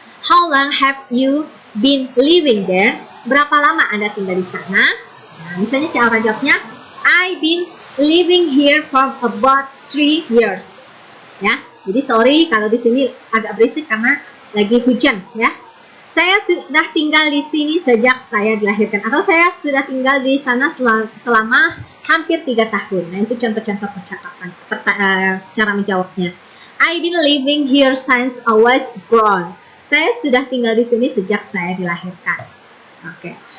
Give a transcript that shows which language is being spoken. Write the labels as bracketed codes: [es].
[en] How long have you been living there? [id] Berapa lama Anda tinggal di sana? Nah, misalnya cara jawabnya, [en] I've been living here for about 3 years. [id] Ya, jadi sorry kalau di sini agak berisik karena lagi hujan ya. Saya sudah tinggal di sini sejak saya dilahirkan, atau saya sudah tinggal di sana selama hampir 3 tahun. Nah, itu contoh-contoh percakapan, cara menjawabnya. [en] I've been living here since I was born. [id] Saya sudah tinggal di sini sejak saya dilahirkan. Oke.